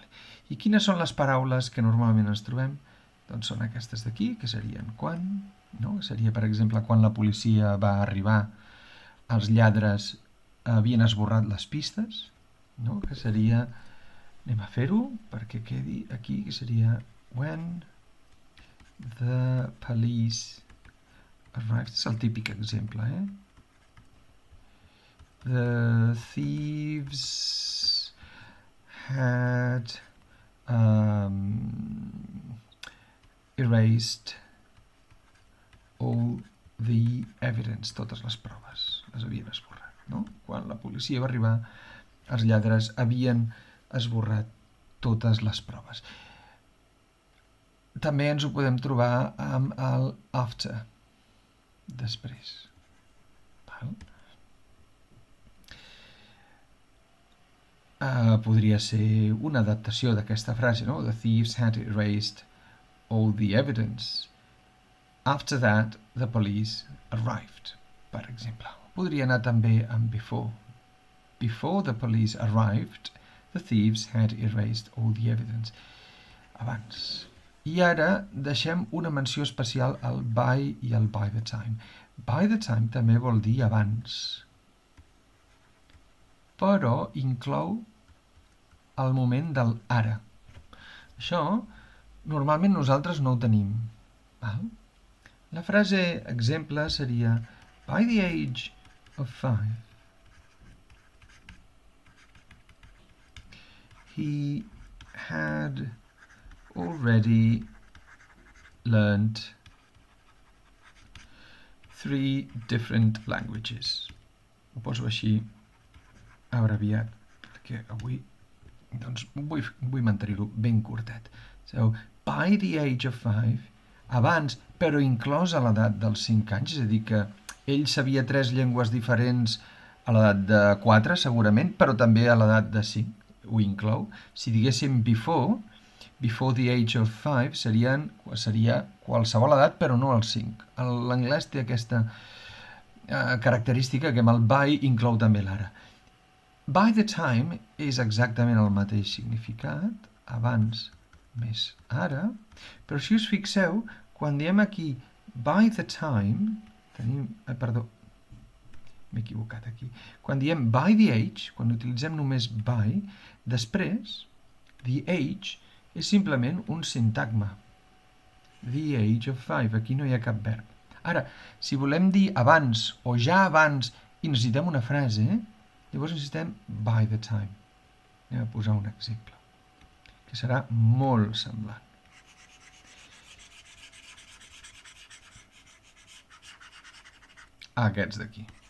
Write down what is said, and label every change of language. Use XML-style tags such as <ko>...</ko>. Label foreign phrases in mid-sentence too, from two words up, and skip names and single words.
<ca>I quines són les paraules que normalment ens trobem? Doncs són aquestes d'aquí, que serien quan, no? Seria, per exemple, quan la policia va arribar, els lladres havien esborrat les pistes, no? Que seria, anem a fer-ho perquè quedi aquí, que seria</ca> <en>when the police arrived.</en> <ca>És el típic exemple,</ca> <en>The thieves had erased all the evidence,</en> <ca>totes les proves, les havien esborrat, no? Quan la policia va arribar, els lladres havien esborrat totes les proves. També ens ho podem trobar amb el after, després. Val? Podria ser una adaptació d'aquesta frase, no?</ca> <en>The thieves had erased all the evidence. After that, the police arrived,</en> <ca>per exemple. Podria anar també amb before.</ca> <en>Before the police arrived, the thieves had erased all the evidence.</en> <ca>Abans. I ara deixem una menció especial al by i al</ca> <en>by the time. By the time</en> <ca>també vol dir abans, però inclou el moment del ara. Això normalment nosaltres no ho tenim. Val? La frase exemple seria</ca> <en>by the age of 5 he had already learned 3 different languages.</en> <ca>Ho poso així abreviat, perquè avui doncs, vull mantenir-ho ben curtet.</ca> <en>So, by the age of 5,</en> <ca>abans, però inclòs a l'edat dels 5 anys, és a dir, que ell sabia 3 llengües diferents a l'edat de 4, segurament, però també a l'edat de 5, ho inclou. Si diguéssim</ca> <en>before the age of 5</en> <ca>seria qualsevol edat, però no als 5. L'anglès té aquesta característica que amb el by inclou també l'ara.</ca> <en>By the time</en> <ca>és exactament el mateix significat, abans més ara, però si us fixeu, quan diem aquí</ca> <en>by the time,</en> <ca>m'he equivocat aquí, quan diem</ca> <en>by the age,</en> <ca>quan utilitzem només by, després,</ca> <en>the age</en> <ca>és simplement un sintagma.</ca> <en>The age of 5,</en> <ca>aquí no hi ha cap verb. Ara, si volem dir abans o ja abans i necessitem una frase, llavors necessitem</ca> <en>by the time.</en> <ca>Anem a posar un exemple, que serà molt semblant. Aquests d'aquí.</ca>